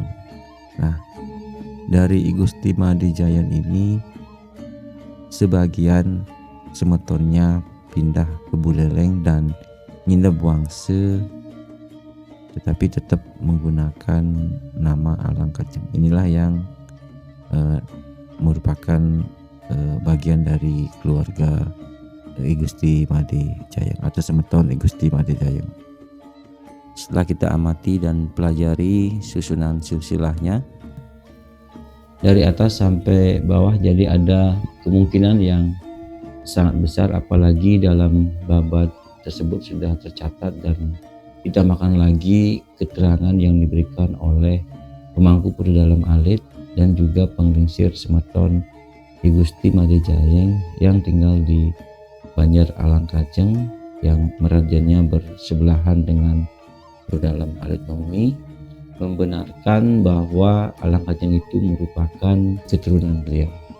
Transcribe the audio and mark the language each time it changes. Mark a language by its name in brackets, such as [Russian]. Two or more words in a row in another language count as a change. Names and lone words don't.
[Indonesian] Nah, dari I Gusti Made Jayeng ini sebagian semetonnya pindah ke Buleleng dan nginep Wangse, tetapi tetap menggunakan nama Alangkajeng. Inilah yang merupakan bagian dari keluarga I Gusti Made Jayeng atau semeton I Gusti Made Jayeng. Setelah kita amati dan pelajari susunan silsilahnya dari atas sampai bawah, jadi ada kemungkinan yang sangat besar, apalagi dalam babat tersebut sudah tercatat dan ditambahkan lagi keterangan yang diberikan oleh pemangku perdalam alit dan juga penglingsir semeton I Gusti Made Jayeng yang tinggal di Banjar Alangkajeng yang merajannya bersebelahan dengan perdalam alit Mengui, membenarkan bahwa Alangkajeng itu merupakan keturunan beliau.